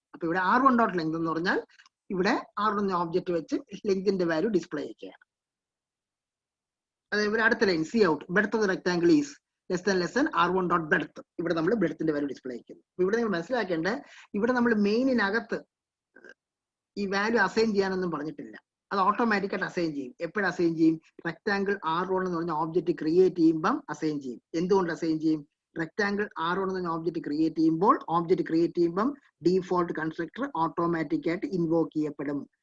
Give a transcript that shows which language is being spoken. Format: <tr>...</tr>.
<ml>അപ്പൊ ഇവിടെ R1 dot length എന്ന് പറഞ്ഞാൽ ഇവിടെ R1 ഓബ്ജക്ട് വെച്ച് ലെങ്തിന്റെ വാല്യൂ ഡിസ്പ്ലേ ചെയ്യുകയാണ്. അതേപോലെ അടുത്ത line</ml> <en>Cout breadth of the rectangle is less than R1 dot breadth.</en> <ml>ഇവിടെ നമ്മൾ ബ്രെഡ്ത്തിന്റെ വാല്യൂ ഡിസ്പ്ലേ ചെയ്യുന്നു. ഇവിടെ നിങ്ങൾ മനസ്സിലാക്കേണ്ടത്, ഇവിടെ നമ്മൾ മെയിനിനകത്ത് ഈ വാല്യൂ അസൈൻ ചെയ്യാനൊന്നും പറഞ്ഞിട്ടില്ല, അത് ഓട്ടോമാറ്റിക്കായിട്ട് അസൈൻ ചെയ്യും. എപ്പോഴും അസൈൻ ചെയ്യും? റെക്ടാങ്കിൾ R1 എന്ന് പറഞ്ഞ ഓബ്ജക്ട് ക്രിയേറ്റ് ചെയ്യുമ്പം അസൈൻ ചെയ്യും. എന്തുകൊണ്ട് അസൈൻ ചെയ്യും? റെക്ടാങ്കിൾ R1 എന്ന ഓബ്ജക്റ്റ് ക്രിയേറ്റ് ചെയ്യുമ്പോൾ ഡീഫോൾട്ട് കൺസ്ട്രക്ടർ ഓട്ടോമാറ്റിക് ആയിട്ട് ഇൻവോക്ക് ചെയ്യപ്പെടും.</ml>